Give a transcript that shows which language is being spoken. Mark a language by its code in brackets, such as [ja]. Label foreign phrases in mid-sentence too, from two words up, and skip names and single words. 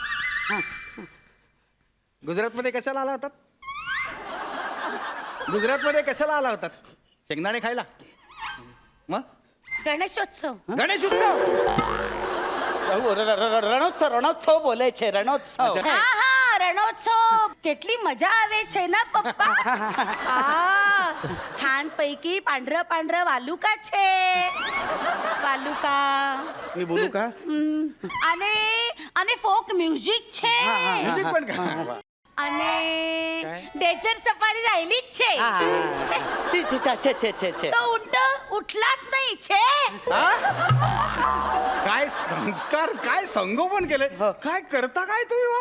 [mr] गुजरातमध्ये कशाला आला होतात. गुजरातमध्ये कशाला आला होतात. शेंगदाणे खायला. मग गणेशोत्सव. गणेश उत्सव. [gu] રણોત્સવ રણોત્સવ બોલે છે રણોત્સવ. [mr] हा हा रणोत्सव. [gu] કેટલી મજા આવે છે ના પપ્પा. [mr] छान पैकी पांढरं पांढरं वालुका છે. वालुका. मी बोलू का. [gu] અને અને ફોક મ્યુઝિક છે. [mr] म्युझिक पण का. અને डेझर्ट सफारी राहिलीच છે. [gu] छे. છે છે છે છે છે છે. [mr] तो उंट उठलाच नाही छे. हा? काय संस्कार काय संगोपन केले. काय करता काय तुम्ही वा?